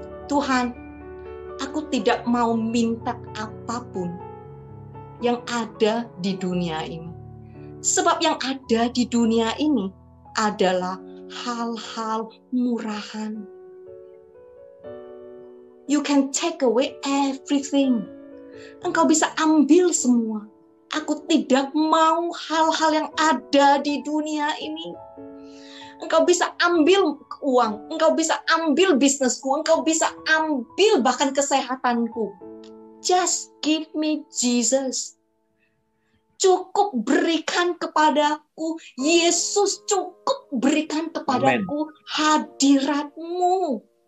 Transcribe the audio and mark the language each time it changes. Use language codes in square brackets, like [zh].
[id] Tuhan, aku tidak mau minta apapun yang ada di dunia ini. Sebab yang ada di dunia ini adalah hal-hal murahan. [en] You can take away everything. [id] Engkau bisa ambil semua. Aku tidak mau hal-hal yang ada di dunia ini. Engkau bisa ambil uang, engkau bisa ambil bisnisku, engkau bisa ambil bahkan kesehatanku. [en] Just give me Jesus. [id] Cukup berikan kepadaku, Yesus, cukup berikan kepadaku hadiratmu.